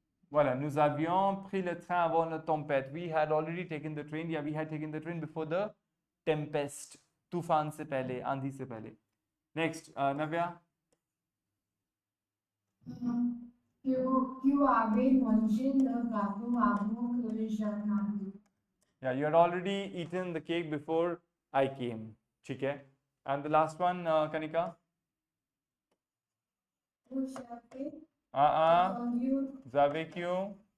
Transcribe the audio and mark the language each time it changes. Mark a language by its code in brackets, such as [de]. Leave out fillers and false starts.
[fr] Voilà, nous avions pris le train avant la tempête. [en] We had already taken the train. Yeah, we had taken the train before the tempest. [hi] तूफान से पहले, आंधी से पहले. [en] Next, Navya. You [fr] avais mangé le gâteau avant que je n'arrive. [en] Yeah, you had already eaten the cake before I came. [hi] ठीक है. [en] And the last one, Kanika. [fr] Vous avez [hi] क्यों?